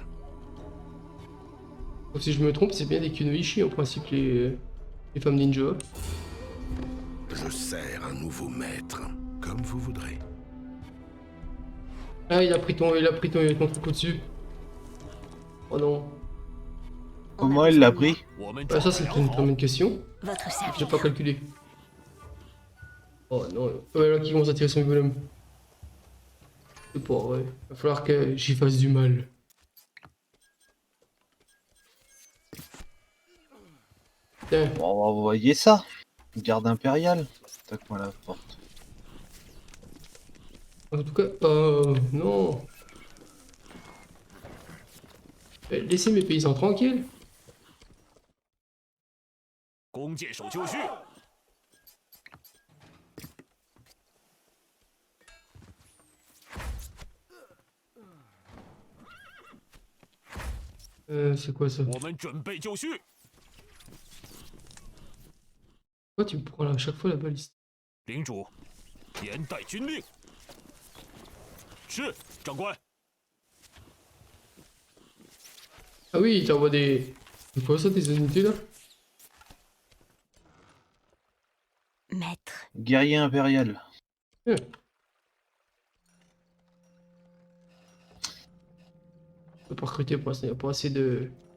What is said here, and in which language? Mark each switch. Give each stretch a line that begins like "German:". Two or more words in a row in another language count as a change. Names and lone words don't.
French: Donc, si je me trompe, c'est bien des kunoichi en principe, les femmes ninja. Je sers un nouveau maître. Comme vous voudrez. Ah, il a pris ton truc au-dessus. Oh non. Comment il l'a pris?
Chinese: 我们
French: Ah,
Chinese: 准
French: ça,
Chinese: 备
French: c'est
Chinese: 良
French: une
Chinese: 好
French: très bonne question. Votre J'ai serviteur. pas calculé. Oh non. Ouais, là, qui commence à tirer son golem. C'est pas vrai. Va falloir que j'y fasse du mal. Tiens. Bon, on va envoyer ça. Garde impériale. Tac-moi la porte. En tout cas, non. Laissez mes paysans tranquilles.
Chinese: 弓箭手就绪，
French: C'est quoi ça?
Chinese: 我们准备就绪。
French: Pourquoi tu me prends là à chaque fois la baliste?
Chinese: 领主，严带军令。是，长官。
French: Ah oui, il t'envoie des... C'est quoi ça, tes unités là? Maître, Guerrier impérial. Je peux pas recruter pour l'instant, il n'y a pas assez de...